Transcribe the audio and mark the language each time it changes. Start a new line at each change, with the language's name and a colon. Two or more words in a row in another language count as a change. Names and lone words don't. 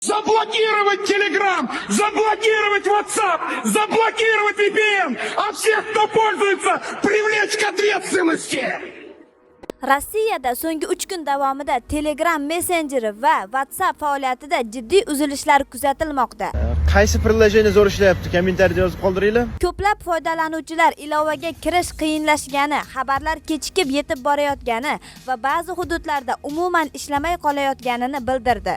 Russian: Заблокировать Telegram, заблокировать WhatsApp, заблокировать VPN, а всех, кто пользуется, привлечь к ответственности.
Uzbek: Rossiyada so'nggi 3 kun davomida Telegram messenjeri va WhatsApp faoliyatida jiddiy uzilishlar kuzatilmoqda. Qaysi priложение zo'r ishlayapti? Kommentariyada yozib qoldiringlar. Ko'plab foydalanuvchilar ilovaga kirish qiyinlashgani, xabarlar kechikib yetib borayotgani va ba'zi hududlarda umuman ishlamay qolayotganini bildirdi.